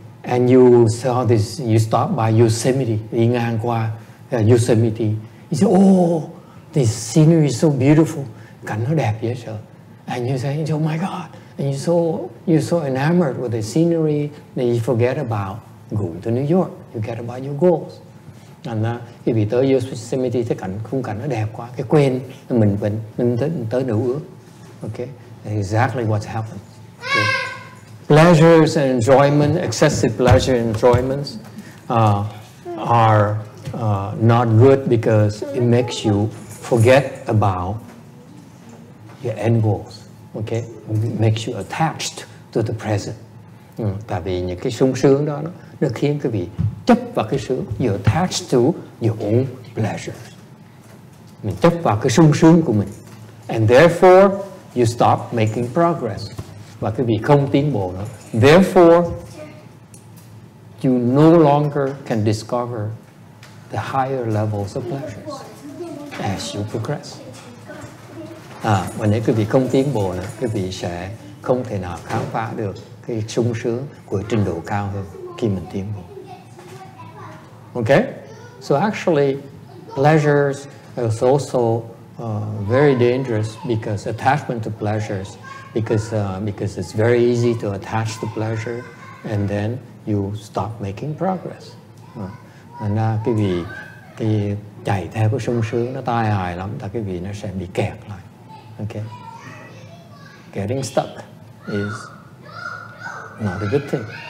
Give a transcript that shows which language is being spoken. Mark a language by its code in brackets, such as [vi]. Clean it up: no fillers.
[en] And you saw this, you stop by Yosemite, [vi] đi ngang qua Yosemite. [en] You say, oh, this scenery is so beautiful. [vi] Cảnh nó đẹp dễ sợ. [en] And you say, oh my God. And you're so enamored with the scenery that you forget about going to New York. You forget about your goals. [vi] And khi bị tới Yosemite, thấy khung cảnh nó đẹp quá, cái quên mình tới New York. [en] Okay, that's exactly what's happened. Okay. Pleasures and enjoyment, excessive pleasure and enjoyments are not good because it makes you forget about your end goals. Okay, it makes you attached to the present. [vi] Tại vì những cái sung sướng đó nó khiến quý vị chấp vào cái sướng. [en] You're attached to your own pleasures. [vi] Mình chấp vào cái sung sướng của mình. [en] And therefore, you stop making progress. [vi] Và quý vị không tiến bộ nữa. [en] Therefore, you no longer can discover the higher levels of pleasures as you progress. [vi] Và nếu quý vị không tiến bộ nữa, quý vị sẽ không thể nào khám phá được cái sung sướng của trình độ cao hơn khi mình tiến bộ. [en] Okay? So actually, pleasures is also very dangerous because attachment to pleasures, because it's very easy to attach to pleasure and then you stop making progress. [vi] Thành ra cái vì cái chạy theo cái sung sướng nó tai hại lắm, tại cái vì nó sẽ bị kẹt lại. [en] Okay, getting stuck is not a good thing.